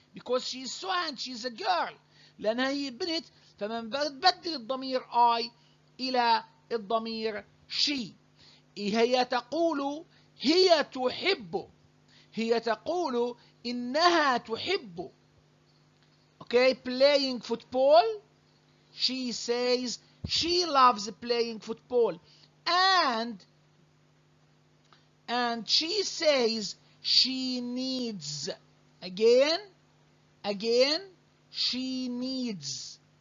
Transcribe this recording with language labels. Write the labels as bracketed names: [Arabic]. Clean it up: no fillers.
[English] Because she's Soha and she's a girl. [Arabic] لأنها هي بنت، فمن بدل الضمير I إلى الضمير she. هي تقول هي تحب، هي تقول إنها تحب. [English] Okay, playing football. She says she loves playing football. And she says she needs. Again, she needs.